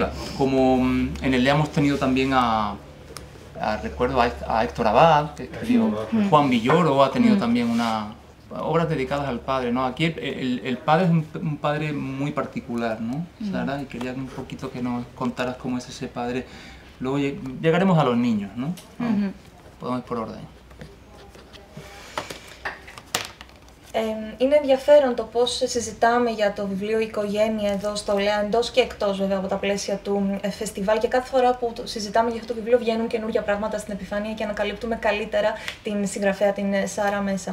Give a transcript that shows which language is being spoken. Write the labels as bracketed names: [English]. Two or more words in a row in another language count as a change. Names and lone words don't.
[Spanish] Como en el Lea hemos tenido también recuerdo a Héctor Abad, que escribió, Juan Villoro ha tenido también obras dedicadas al padre, ¿no? Aquí el padre es un padre muy particular, ¿no, Sara? Y quería un poquito que nos contaras cómo es ese padre. Luego llegaremos a los niños, ¿no? Podemos ir por orden. [Greek] Είναι ενδιαφέρον το πώς συζητάμε για το βιβλίο «Οικογένεια» εδώ στο Λέα, εντός και εκτός βέβαια από τα πλαίσια του φεστιβάλ, και κάθε φορά που συζητάμε για αυτό το βιβλίο βγαίνουν καινούργια πράγματα στην επιφάνεια και ανακαλύπτουμε καλύτερα την συγγραφέα, την Σάρα Μέσα.